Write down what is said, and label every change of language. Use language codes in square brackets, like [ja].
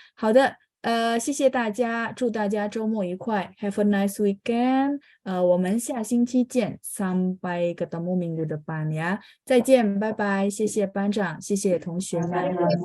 [zh] 好的，谢谢大家，祝大家周末愉快 ， [en] Have a nice weekend。 [zh] 我们下星期见 ， [id] sampai ketemu minggu depan ya。 [zh] 再见，拜拜，谢谢班长，谢谢同学们。